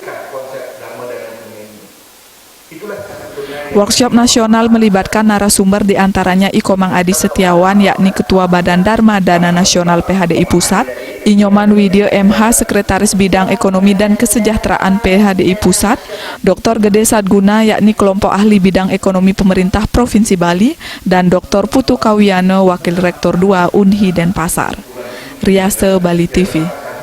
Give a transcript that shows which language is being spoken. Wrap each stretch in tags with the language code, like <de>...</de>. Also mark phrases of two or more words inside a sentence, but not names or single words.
<id>Workshop nasional melibatkan narasumber diantaranya Ikomang Adi Setiawan, yakni Ketua Badan Dharma Dana Nasional PHDI Pusat, Inyoman Widyo MH, Sekretaris Bidang Ekonomi dan Kesejahteraan PHDI Pusat, Dr. Gede Sadguna, yakni Kelompok Ahli Bidang Ekonomi Pemerintah Provinsi Bali, dan Dr. Putu Kawiano, Wakil Rektor 2 Unhi Denpasar. Riase Bali TV.</id>